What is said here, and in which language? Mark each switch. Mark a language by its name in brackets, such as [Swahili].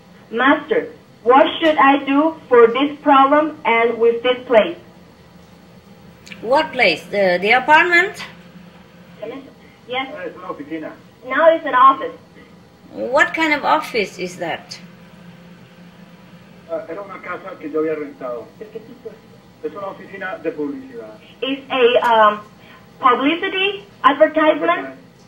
[English] Master, what should I do for this problem and with this place? What place? The apartment? Yes. Now it's an office. What kind of office is that? [Spanish] Era una casa que yo había rentado. Es una oficina de publicidad. [English] It's a publicity advertisement.